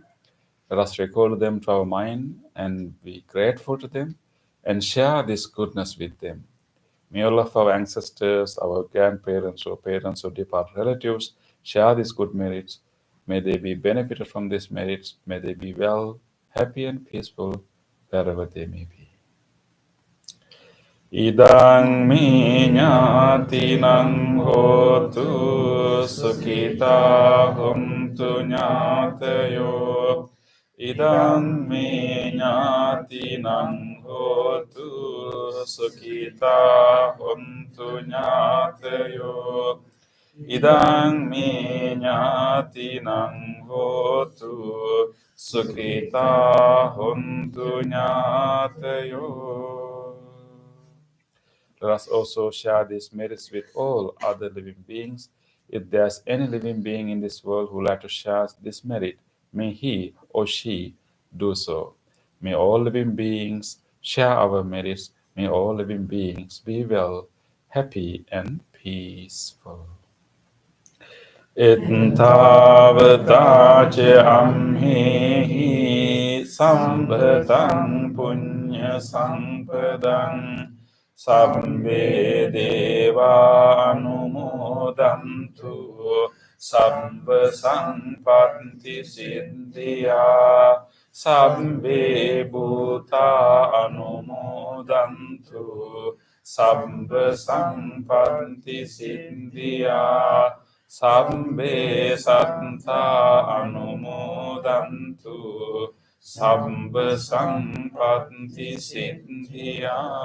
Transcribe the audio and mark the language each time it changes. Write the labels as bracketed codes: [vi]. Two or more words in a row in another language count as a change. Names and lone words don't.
[en] Let us recall them to our mind and be grateful to them and share this goodness with them. May all of our ancestors, our grandparents, or parents, or departed relatives share these good merits. May they be benefited from these merits. May they be well, happy, and peaceful wherever they may be. [pi] Idang mi ñātinang hotu sukhita huntu ñātayo. Idang mi ñātinang hotu sukhita huntu ñātayo. idang me ñatinang hotu sukrita hontu ñatayo. [en] Let us also share these merits with all other living beings. If there's any living being in this world who would like to share this merit, may he or she do so. May all living beings share our merits. May all living beings be well, happy, and peaceful. [pi] Ittavata ce amhi sambhatang punya sampadang sabbe deva anumodantu sabba sampatti siddhya sabbe bhuta anumodantu sabba sampatti siddhya Sabbe satta anumodantu sabba sampatti siddhya.